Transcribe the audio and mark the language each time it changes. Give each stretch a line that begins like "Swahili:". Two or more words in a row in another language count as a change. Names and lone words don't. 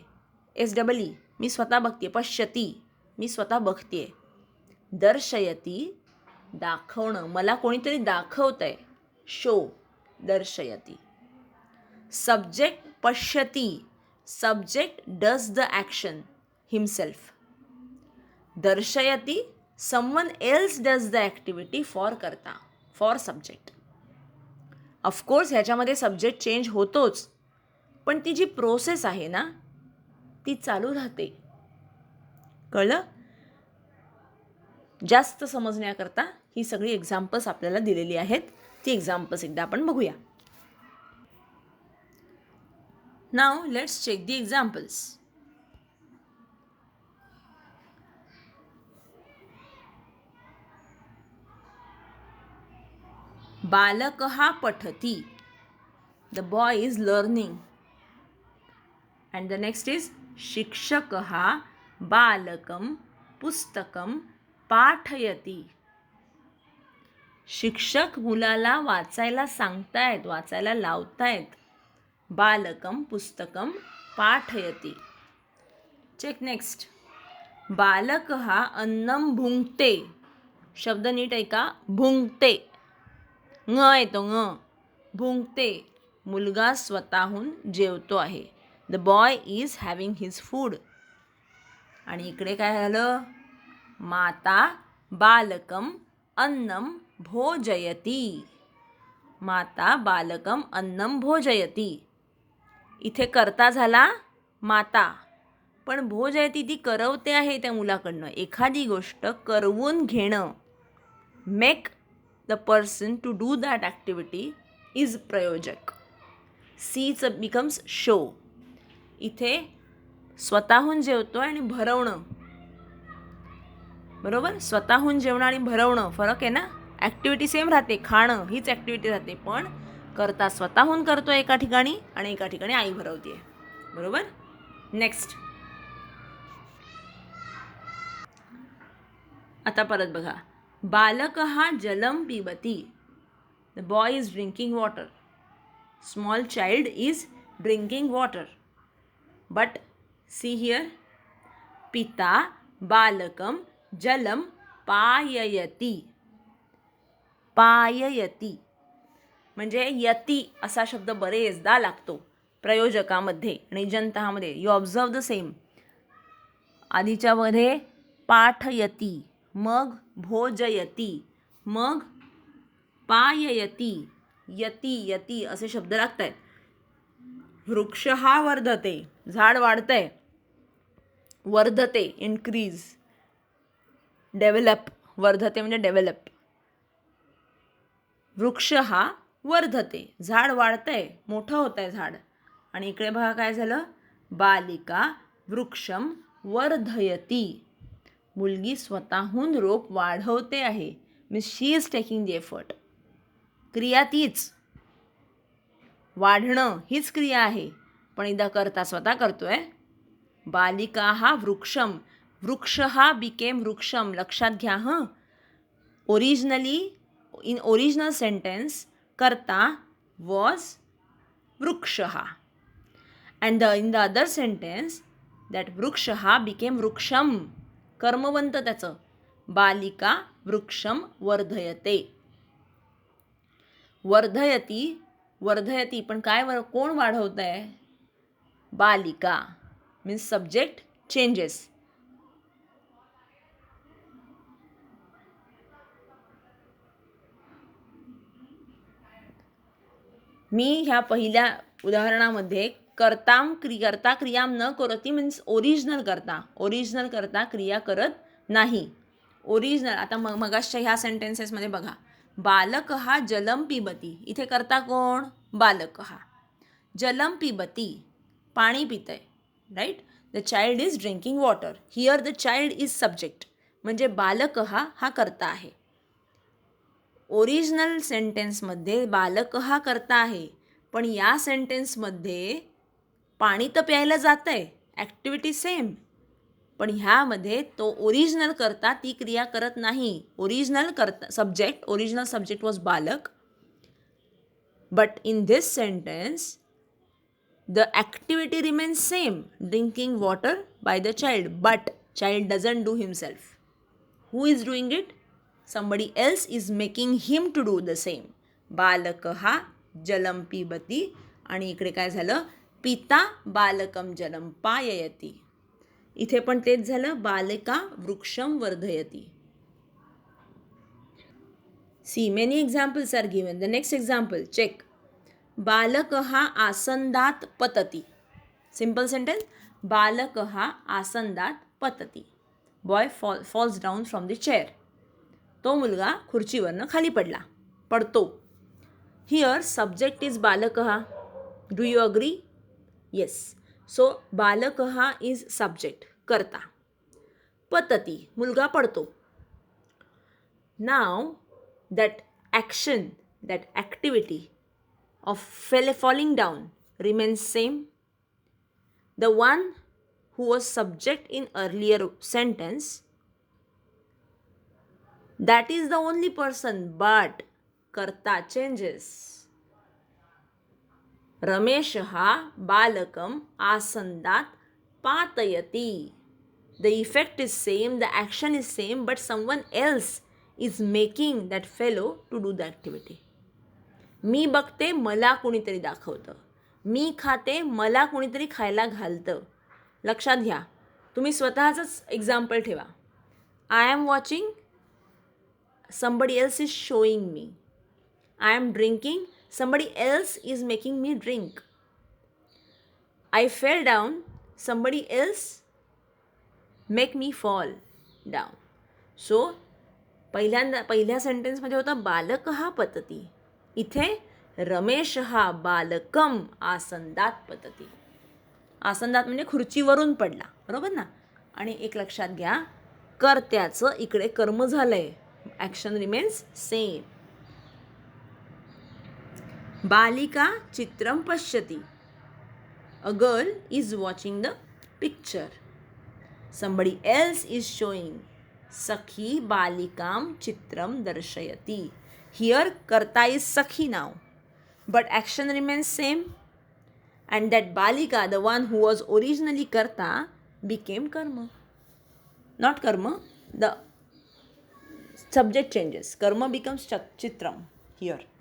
Marathi: SEE मी स्वतः बघतेय. पश्यती मी स्वतः बघतेय. दर्शयती दाखवणं, मला कोणीतरी दाखवतंय.
English: शो दर्शयती. सब्जेक्ट पश्यती, subject does the action himself. दर्शयती someone else does the activity for करता, for subject.
Marathi: ऑफकोर्स ह्याच्यामध्ये सब्जेक्ट चेंज होतोच, पण ती जी प्रोसेस आहे ना ती चालू राहते. कळलं? जास्त समजण्याकरता ही सगळी एक्झाम्पल्स आपल्याला दिलेली आहेत. ती एक्झाम्पल्स एकदा आपण बघूया.
English: now let's check the examples.
Sanskrit: बालकः पठति.
English: The boy is learning. And the next is
Sanskrit: शिक्षकः बालकं पुस्तकं पाठयति.
Marathi: शिक्षक मुलाला वाचायला सांगतायत, वाचायला लावतायत.
Sanskrit: बालकं पुस्तकं पाठयति.
English: check next.
Sanskrit: बालकः अन्नं भुंक्ते.
Marathi: शब्द नीट ऐका. भुंक्ते. ङ येतो ङ.
Sanskrit: भुंक्ते.
Marathi: मुलगा स्वतःहून जेवतो आहे.
English: the boy is having his food.
Marathi: आणि इकडे काय झालं?
Sanskrit: माता बालकम अन्नम भोजयती. माता बालकम अन्नम भोजयती.
Marathi: इथे करता झाला माता, पण भोजयती ती करवते आहे त्या मुलाकडनं. एखादी गोष्ट करवून घेणं,
English: make the person to do that activity is प्रयोजक. सीचं becomes show.
Marathi: इथे स्वतःहून जेवतो आणि भरवणं. बरोबर? स्वतःहून जेवणं आणि भरवणं फरक आहे ना. ॲक्टिव्हिटी सेम राहते, खाणं हीच ॲक्टिव्हिटी राहते, पण करता स्वतःहून करतो एका ठिकाणी आणि एका ठिकाणी आई भरवते. बरोबर? नेक्स्ट. आता परत बघा.
Sanskrit: बालकः जलं पिबति.
English: the boy is drinking water. small child is drinking water. but see here.
Sanskrit: पिता बालकं जलं पाययति.
Marathi: पाययति म्हणजे यती असा शब्द बरेचदा लागतो प्रयोजकामध्ये आणि जंतहामध्ये.
English: you observe the same.
Marathi: आधीच्यामध्ये पाठयती, मग भोजयती, मग पाययती. यती यती असे शब्द लागत आहेत.
Sanskrit: वृक्ष हा वर्धते.
Marathi: झाड वाढतंय.
English: वर्धते increase. develop.
Marathi: वर्धते म्हणजे डेव्हलप.
Sanskrit: वृक्ष हा वर्धते.
Marathi: झाड वाढतंय, मोठं होत आहे झाड. आणि इकडे बघा काय झालं.
Sanskrit: बालिका वृक्षम वर्धयती.
Marathi: मुलगी स्वतःहून रोप वाढवते आहे.
English: means she is taking the effort.
Marathi: क्रिया तीच. वाढणं हीच क्रिया आहे, पण एकदा करता स्वतः करतोय.
Sanskrit: बालिका हा वृक्षम.
Marathi: वृक्ष हा बिकेम वृक्षम. लक्षात घ्या हं.
English: originally in original sentence करता वॉज
Sanskrit: वृक्ष हा.
English: and in the other sentence that
Sanskrit: वृक्ष हा
English: बिकेम वृक्षम.
Marathi: कर्मवंत त्याचं.
Sanskrit: बालिका वृक्षम वर्धयते. वर्धयती.
Marathi: वर्धयती पण काय कोण वाढवत आहे?
English: बालिका. means subject changes.
Marathi: मी ह्या पहिल्या उदाहरणामध्ये करता क्रियाम न करती मीन्स ओरिजिनल करता. ओरिजिनल करता क्रिया करत नाही. ओरिजिनल. आता मगाशच्या ह्या सेंटेन्सेसमध्ये बघा.
Sanskrit: बालक हा जलम पिबती.
Marathi: इथे करता कोण? बालक हा.
Sanskrit: जलम पिबती
Marathi: पाणी पितंय. राईट.
English: the child is drinking water. here the child is subject.
Marathi: म्हणजे बालक हा करता आहे. ओरिजिनल सेंटेन्समध्ये बालक हा करता आहे, पण या सेंटेन्समध्ये पाणी तर प्यायला जातं आहे. ॲक्टिव्हिटी सेम, पण ह्यामध्ये तो ओरिजिनल करता ती क्रिया करत नाही. ओरिजिनल करता सब्जेक्ट.
English: original subject was बालक. But in this sentence, the activity remains same, drinking water by the child, but child doesn't do himself. Who is doing it? Somebody else is making him to do the same.
Sanskrit: बालकः जलं पिबति
Marathi: आणि इकडे काय झालं?
Sanskrit: पिता बालकं जलं पाययति.
Marathi: इथे पण तेच झालं,
Sanskrit: बालिका वृक्षं वर्धयति.
English: See, many examples are given. The next example, check.
Sanskrit: बालकः आसन्दात् पतति.
English: Simple sentence.
Sanskrit: बालकः आसन्दात् पतति.
English: Boy falls down from the chair.
Marathi: तो मुलगा खुर्चीवरनं खाली पडतो.
English: Here subject is
Sanskrit: बालकः.
English: Do you agree? Yes. So बालकः is subject,
Sanskrit: कर्ता. पतति,
Marathi: मुलगा पडतो.
English: Now that action, that activity of falling down remains same. The one who was subject in earlier sentence, that is the only person, but karta changes.
Sanskrit: रमेशः बालकम् आसन्दात् पातयति.
English: The effect is same, the action is same, but someone else is making that fellow to do the activity.
Marathi: मी बघते मला कोणीतरी दाखवतं. मी खाते मला कोणीतरी खायला घालतं. लक्षात घ्या, तुम्ही स्वतःचंच एक्झाम्पल ठेवा.
English: I am watching, somebody else is showing me. I am drinking, somebody else is making me drink. I fell down, somebody else make me fall down.
Marathi: So पहिल्या सेंटेन्समध्ये होता
Sanskrit: बालकः पतति.
Marathi: इथे
Sanskrit: रमेशः बालकम आसंदात पतति.
Marathi: आसंदात म्हणजे खुर्चीवरून पडला, बरोबर ना. आणि एक लक्षात घ्या, कर्त्याचं इकडे कर्म झालंय.
English: action remains same.
Sanskrit: बालिका चित्रं पश्यति.
English: a girl is watching the picture. somebody else is showing.
Sanskrit: सखी बालिकां चित्रं दर्शयति.
English: Here karta is sakhi now, but action remains same, and that balika, the one who was originally karta, became karma. Not karma, the subject changes. Karma becomes chitram here.